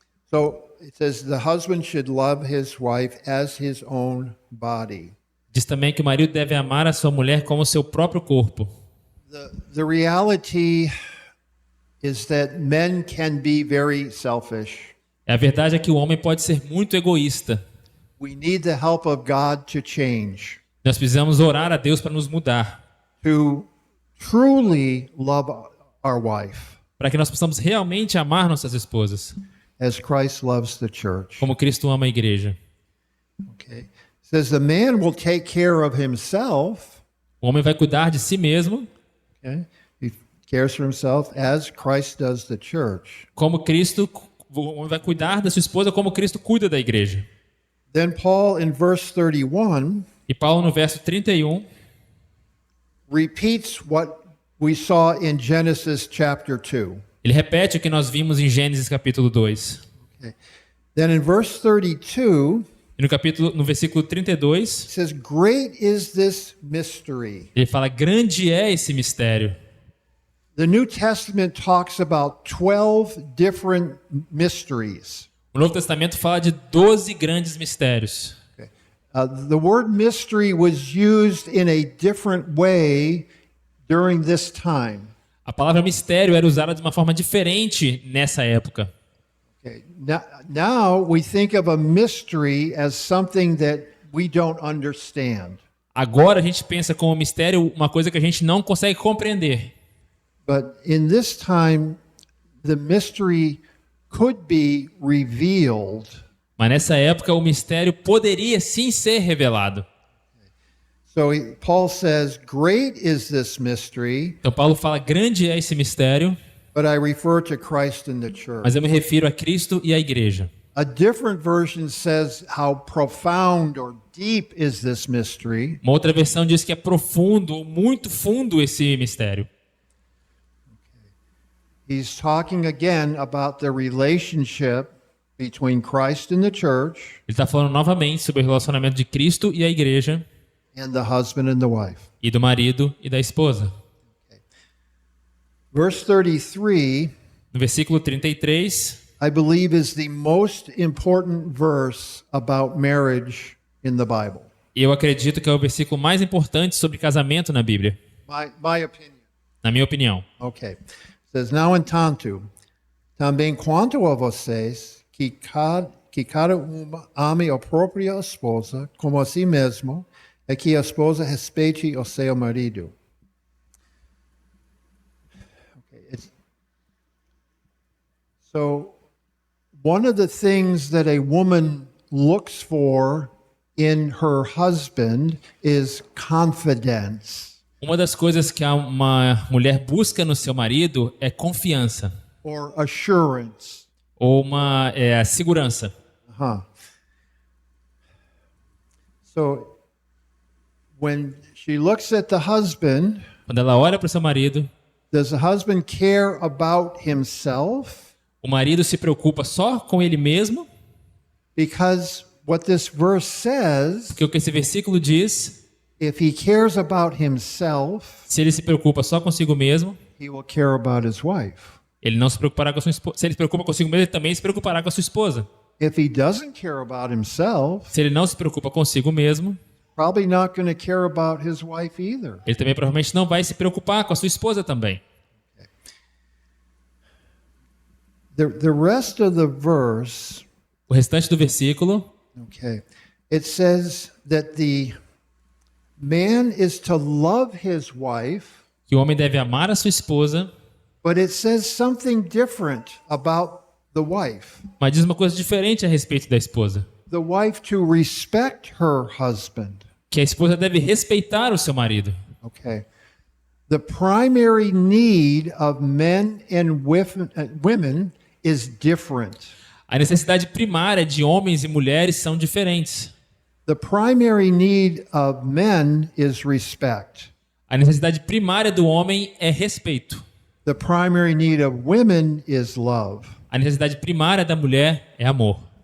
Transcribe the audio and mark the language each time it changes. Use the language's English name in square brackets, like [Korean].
[English] So it says the husband should love his wife as his own body. [Portuguese] Diz também que o marido deve amar a sua mulher como seu próprio corpo. [English] The reality is that men can be very selfish. [Portuguese] A verdade é que o homem pode ser muito egoísta. [English] We need the help of God to change, [Portuguese] Nós precisamos orar a Deus para nos mudar, [English] to truly love our wife [Portuguese] para que nós possamos realmente amar nossas esposas, [English] as Christ loves the church. [Portuguese] como Cristo ama a igreja. [English] Okay. It says the man will take care of himself. [Portuguese] O homem vai cuidar de si mesmo, [English] Okay. He cares for himself as Christ does the church. [Portuguese] como Cristo, o homem vai cuidar da sua esposa como Cristo cuida da igreja. [English] Then Paul in verse 31 [Portuguese] E Paulo no verso 31 [English] repeats what we saw in Genesis chapter 2. [Portuguese] ele repete o que nós vimos em Gênesis capítulo 2. [English] Okay. Then in verse 32 [Portuguese] E no versículo 32, [English] it says, "Great is this mystery." [Portuguese] ele fala: grande é esse mistério. [English] The New Testament talks about 12 different mysteries. [Portuguese] O Novo Testamento fala de 12 grandes mistérios. [English] Okay. The word mystery was used in a different way during this time. [Portuguese] A palavra mistério era usada de uma forma diferente nessa época. [English] Okay. Now we think of a mystery as something that we don't understand. [Portuguese] Agora a gente pensa como mistério uma coisa que a gente não consegue compreender. [English] But in this time, the mystery could be revealed. [Portuguese] Mas nessa época o mistério poderia sim ser revelado. [English] So Paul says, great is this mystery, [Portuguese] Então Paulo fala, grande é esse mistério, [English] but I refer to Christ and the church. [Portuguese] mas eu me refiro a Cristo e à igreja. [English] A different version says how profound or deep is this mystery. [Portuguese] Uma outra versão diz que é profundo ou muito fundo esse mistério. [English] He's talking again about the relationship between Christ and the church [Portuguese] Ele está falando novamente sobre o relacionamento de Cristo e a igreja, [English] and the husband and the wife. [Portuguese] e do marido e da esposa. [English] Verse 33, [Portuguese] No versículo 33, [English] I believe, is the most important verse about marriage in the Bible. [Portuguese] eu acredito que é o versículo mais importante sobre casamento na Bíblia, [English] My opinion. [Portuguese] na minha opinião. [English] Okay. It says, [Portuguese] now entanto, também quanto a vocês, que cada uma ame a própria esposa como a si mesmo, e que a esposa respeite o seu marido. [English] Okay. So, one of the things that a woman looks for in her husband is confidence [Portuguese] Uma das coisas que uma mulher busca no seu marido é confiança, [English] or assurance. [Portuguese] ou uma segurança. Uh-huh. [English] So, when she looks at the husband, [Portuguese] Quando ela olha para o seu marido, [English] does the husband care about himself? [Portuguese] o marido se preocupa só com ele mesmo, [English] Because what this verse says, [Portuguese] porque o que esse versículo diz, [English] if he cares about himself, [Portuguese] se ele se preocupa só consigo mesmo, [English] he will care about his wife. [Portuguese] ele não se preocupará com a sua esposa. Se ele se preocupa consigo mesmo, ele também se preocupará com a sua esposa. [English] If he doesn't care about himself, [Portuguese] Se ele não se preocupa consigo mesmo, [English] probably not going to care about his wife either. [Portuguese] ele também provavelmente não vai se preocupar com a sua esposa também. [English] The rest of the verse, [Portuguese] O restante do versículo, [English] okay, it says that the man is to love his wife, [Portuguese] que o homem deve amar a sua esposa, [English] but it says something different about the wife. [Portuguese] mas diz uma coisa diferente a respeito da esposa. [English] The wife to respect her husband. [Portuguese] Que a esposa deve respeitar o seu marido. [English] Okay. The primary need of men and women is different. [Portuguese] A necessidade primária de homens e mulheres são diferentes. [English] The primary need of men is respect. [Portuguese] A necessidade primária do homem é respeito. [English] The primary need of women is love. [Portuguese] A necessidade primária da mulher é amor.